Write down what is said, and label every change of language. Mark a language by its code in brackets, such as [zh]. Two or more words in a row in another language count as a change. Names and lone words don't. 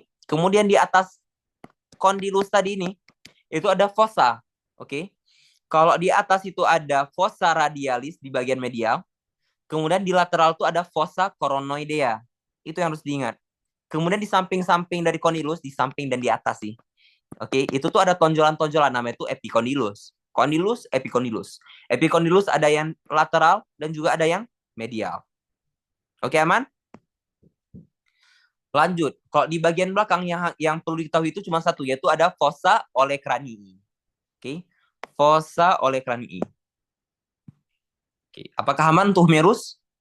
[id] Kemudian di atas condylus tadi ini itu ada fossa. Oke. Kalau di atas itu ada [la] fossa radialis [id] di bagian medial. Kemudian di lateral itu ada [la] fossa coronoidea. [id] Itu yang harus diingat. Kemudian di samping-samping dari condylus, di samping dan di atas sih. Oke, itu tuh ada tonjolan-tonjolan namanya itu epicondylus. [la] Condylus, epicondylus. [id] Epicondylus ada yang lateral dan juga ada yang medial. Oke, aman? Lanjut. Kalau di bagian belakang yang perlu diketahui itu cuma satu, yaitu ada [la] fossa olecranii. Oke, fossa olecranii. [id] Oke, apakah aman tuh Merus?